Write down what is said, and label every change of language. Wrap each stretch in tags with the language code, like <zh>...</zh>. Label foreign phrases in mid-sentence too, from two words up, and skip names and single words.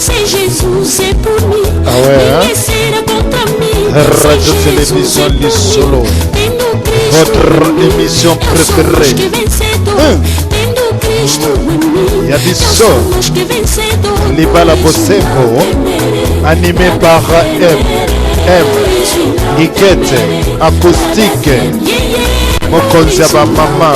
<pt>Jesus é por mim,</pt> <fr>ah ouais,</fr> <pt>ninguém será contra mim.</pt> <fr>Radio Télévision Lissolo, votre émission préférée. Yabiso, Libala Bosembo, animé par M, Ikete, acoustique, Mokonziaba Maman.</fr>